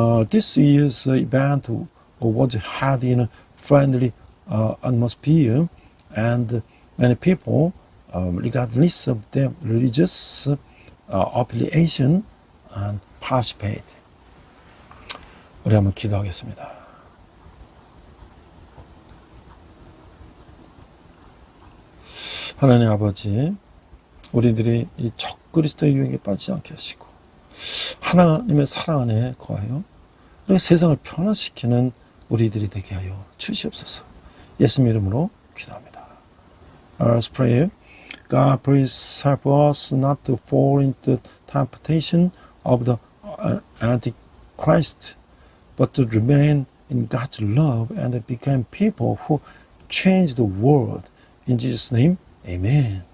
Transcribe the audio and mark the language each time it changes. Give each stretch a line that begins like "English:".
English: This year's event was held in a friendly atmosphere, and many people, regardless of their religious affiliation, participate.
Korean: 우리 한번 기도하겠습니다. 하나님 아버지, 우리들이 이 적그리스도의 유행에 빠지지 않게 하시고 하나님의 사랑 안에 거하여 세상을 변화시키는 우리들이 되게 하여 주시옵소서. 예수님 이름으로 기도합니다.
English: Let's pray. God, please help us not to fall into temptation of the Antichrist, but to remain in God's love and become people who change the world. In Jesus' name, amen.